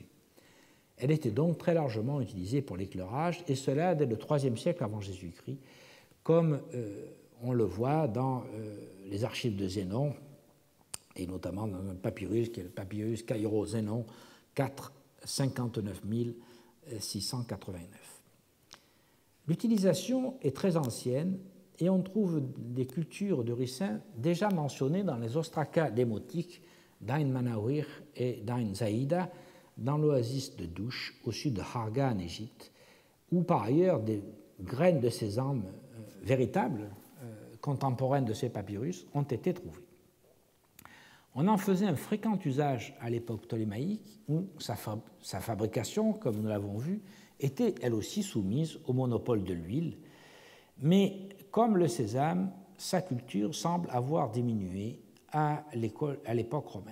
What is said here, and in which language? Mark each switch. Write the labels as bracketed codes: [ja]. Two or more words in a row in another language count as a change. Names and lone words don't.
[fr] Elle était donc très largement utilisée pour l'éclairage, et cela dès le IIIe siècle avant Jésus-Christ, comme on le voit dans les archives de Zénon, et notamment dans un papyrus qui est le papyrus Cairo-Zénon 4 59 689. L'utilisation est très ancienne et on trouve des cultures de ricin déjà mentionnées dans les ostracas démotiques d'Ain Manawir et d'Ain Zaïda dans l'oasis de Douche au sud de Harga en Égypte, où par ailleurs des graines de sésame véritables, contemporaines de ces papyrus, ont été trouvées. On en faisait un fréquent usage à l'époque ptolémaïque, où sa fabrication, comme nous l'avons vu, était elle aussi soumise au monopole de l'huile, mais comme le sésame, sa culture semble avoir diminué à l'époque romaine.